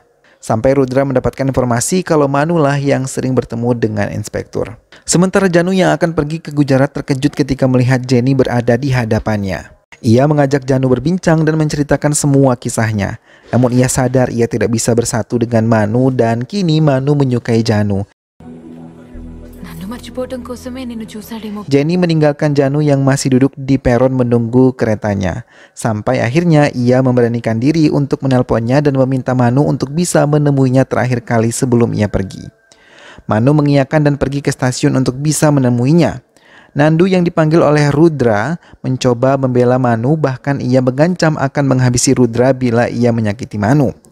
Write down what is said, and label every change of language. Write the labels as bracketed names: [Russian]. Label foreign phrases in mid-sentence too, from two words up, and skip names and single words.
[Indonesian] Sampai Rudra mendapatkan informasi kalau Manu lah yang sering bertemu dengan inspektur. Sementara Janu yang akan pergi ke Gujarat terkejut ketika melihat Jenny berada di hadapannya. Ia mengajak Janu berbincang dan menceritakan semua kisahnya. Namun ia sadar ia tidak bisa bersatu dengan Manu dan kini Manu menyukai Janu. [Telugu] నన్ను మర్చిపోవడం కోసమే నిన్ను చూసాడేమో. [Indonesian] Jenny meninggalkan Janu yang masih duduk di peron menunggu keretanya. Sampai akhirnya ia memberanikan diri untuk menelponnya dan meminta Manu untuk bisa menemuinya terakhir kali sebelum ia pergi. Manu mengiyakan dan pergi ke stasiun untuk bisa menemuinya. Nandu yang dipanggil oleh Rudra mencoba membela Manu, bahkan ia mengancam akan menghabisi Rudra bila ia menyakiti Manu.